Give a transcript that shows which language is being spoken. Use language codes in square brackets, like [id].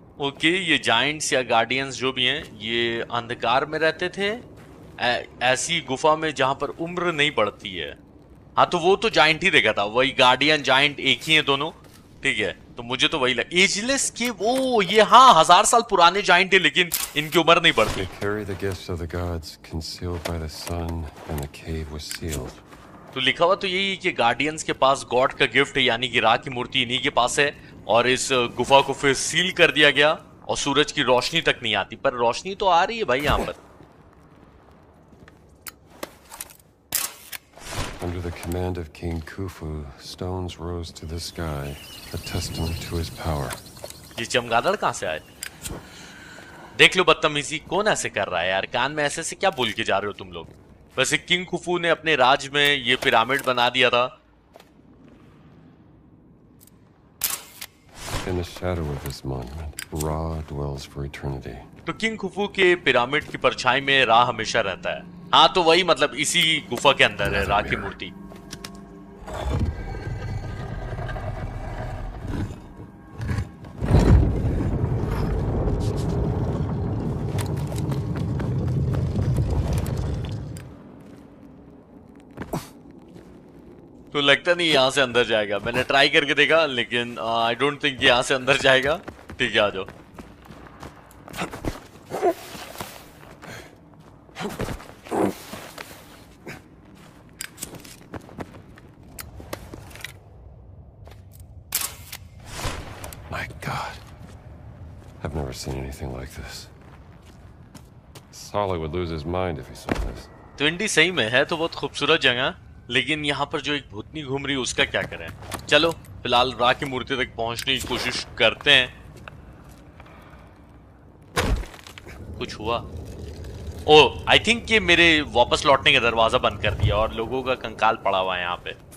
[hi] Okay, ये Giants या guardians जो भी हैं ये अंधकार में रहते थे, ऐसी गुफा में जहां पर उम्र नहीं बढ़ती है। हाँ तो वो तो जाइंट ही देखा था, वही गार्डियन जाइंट एक ही है दोनों, ठीक है? तो मुझे तो वही लगा एजलेस केव। ओ ये हाँ 1000 साल पुराने जाइंट है, लेकिन इनकी उम्र नहीं बढ़ती। [en] They carry the gifts of the gods concealed by the sun, and the cave was sealed. [hi] तो लिखा हुआ तो यही है कि गार्डियंस के पास गॉड का गिफ्ट है, यानी कि रा की मूर्ति इन्हीं के पास है और इस गुफा को फिर सील कर दिया गया और सूरज की रोशनी तक नहीं आती, पर रोशनी तो आ रही है भाई यहाँ पर। [en] Under the command of King Khufu, stones rose to the sky, a testament to his power. [hi] ये चमगादड़ कहाँ से आए? देख लो बदतमीजी कौन ऐसे कर रहा है यार, कान में ऐसे से क्या बोल के जा रहे हो तुम लोग। वैसे किंग खुफू ने अपने राज में ये पिरामिड बना दिया था। [en] In the shadow of this monument, Ra dwells for eternity. [hi] तो किंग खुफू के पिरामिड की परछाई में रा हमेशा रहता है। हाँ तो वही मतलब इसी गुफा के अंदर है रा की मूर्ति। तो लगता नहीं यहाँ से अंदर जाएगा, मैंने ट्राई करके देखा लेकिन [en] I don't think [hi] यहाँ से अंदर जाएगा। ठीक है आ जाओ। [en] My God. I've never seen anything like this. Solly would lose his mind if he saw this. [hi] ट्विंडी सही में है तो बहुत खूबसूरत जगह, लेकिन यहाँ पर जो एक भूतनी घूम रही है उसका क्या करें। चलो फिलहाल रा की मूर्ति तक पहुंचने की कोशिश करते हैं। कुछ हुआ? ओ [en] I think [hi] ये मेरे वापस लौटने का दरवाजा बंद कर दिया और लोगों का कंकाल पड़ा हुआ है यहाँ पे।